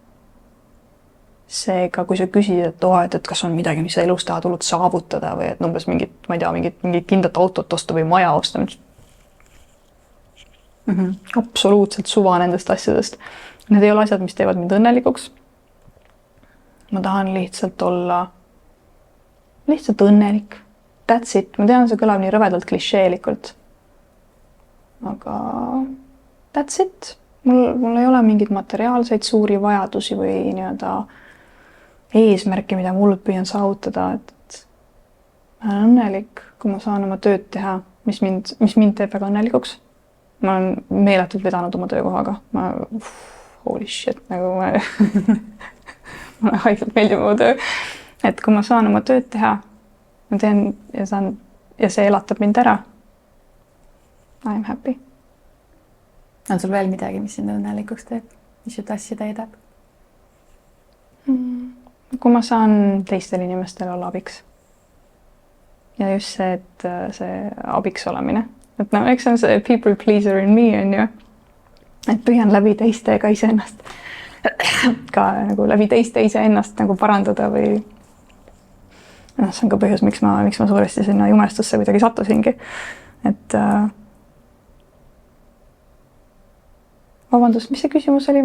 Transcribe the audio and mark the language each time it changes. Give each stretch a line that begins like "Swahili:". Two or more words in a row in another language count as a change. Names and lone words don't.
Estonian: Seega, kui sa küsid, et kas on midagi, mis sa elus tahad hullult saavutada või et umbes mingit kindlat autot osta või maja osta, absoluutselt suva nendest asjadest. Need ei ole asjad, mis teevad mind õnnelikuks. Ma tahan lihtsalt olla õnnelik.
English: That's it.
Estonian: Ma tean, see kõlab nii rõvedalt klišeelikult.
English: Aga that's it.
Estonian: Mul ei ole mingid materiaalseid suuri vajadusi või nii-öelda eesmärki, mida ma hullult püüan saavutada. Et ma olen õnnelik, kui ma saan oma tööd teha, mis mind teeb väga õnnelikuks. Ma olen meeletult vedanud oma töökohaga.
English: Holy shit,
Estonian: nagu mulle haigelt meeldib oma töö. Et kui ma saan oma tööd teha, ma teen ja see elatab mind ära.
English: I am happy.
Estonian: On sul veel midagi, mis sind õnnelikuks teeb? Mis su tassi täidab? Kui ma saan teistel inimestel olla abiks. Ja just see, et see abiks olemine. Et eks on see
English: people pleaser in me,
Estonian: on ju. Et püüan läbi teiste ka iseennast. Ka nagu läbi teiste iseennast nagu parandada või see on ka põhjus, miks ma suuresti sinna jumestusse kuidagi sattusingi. Et vabandust, mis see küsimus oli?